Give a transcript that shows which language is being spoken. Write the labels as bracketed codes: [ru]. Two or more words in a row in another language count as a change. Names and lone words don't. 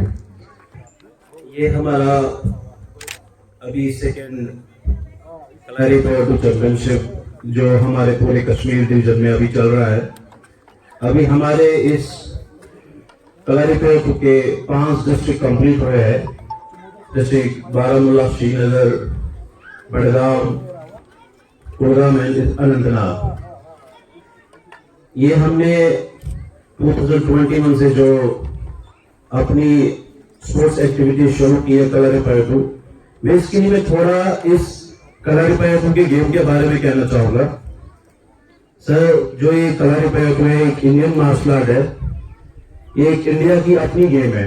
[ur] یہ ہمارا ابھی 2nd کلاری پیٹو چیمپئنشپ جو ہمارے پورے کشمیر ڈویژن میں ابھی چل رہا ہے. ابھی ہمارے اس کلاری پیٹو کے 5 [en] district complete [ur] ہوئے ہیں. ڈسٹرکٹ بارہمولہ، شری نگر، بڑگام، کولگام اینڈ اننت ناگ. یہ ہم نے 2021 سے جو اپنی [en] sports activity [ur] شروع کی ہے کلاری پیٹو، میں اس کے لیے میں تھوڑا اس کلاری پیٹو کے گیم کے بارے میں کہنا چاہوں گا. سر، جو یہ کلاری پیٹو ہے ایک [en] Indian martial art [ur] ہے، یہ ایک انڈیا کی اپنی گیم ہے.